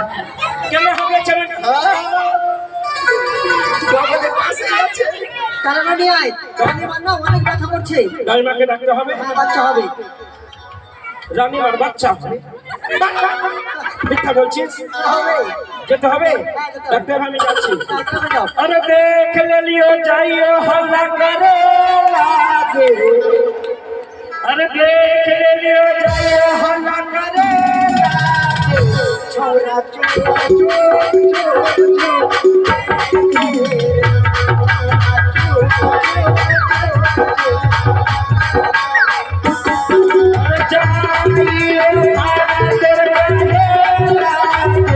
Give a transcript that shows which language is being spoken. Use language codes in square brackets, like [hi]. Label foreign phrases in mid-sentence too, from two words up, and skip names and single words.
[bn] কেন হবে চামানিয়া? বাবাদের পাশে আছে। তারা না নিয়ে আয়। রানীমার না অনেক ব্যথা করছে। রানীমাকে ডাকতে হবে। হ্যাঁ, বাচ্চা হবে। রানীমার বাচ্চা মিথ্যা বলছিস? হবে, যেতে হবে। ডাক্তার আমি যাচ্ছি। ডাক্তারে যাও। [bho] अरे देख ले लियो जाइयो हल्ला करे लागे। अरे देख ले लियो जाइयो हल्ला करे लागे। छोरा छोरा अरे जाइयो हल्ला करे लागे।